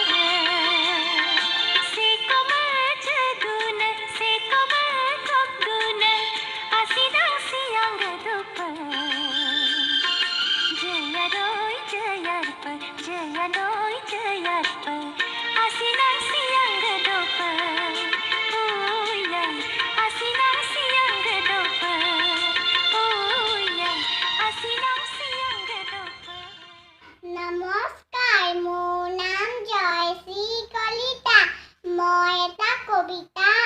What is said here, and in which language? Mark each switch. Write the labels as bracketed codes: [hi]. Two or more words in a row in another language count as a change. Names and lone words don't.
[mrg] सेकम जदून सेकम कोक्तून आसिनां सियांग दोप जयादोय जयाप जयादोय जयाप आसिनां सियांग दोप उया आसिनां सियांग दोप उया आसिनां सियांग दोप [as] নমস্কাৰ, মোৰ নাম জয়শ্ৰী কলিতা। মই এটা কবিতা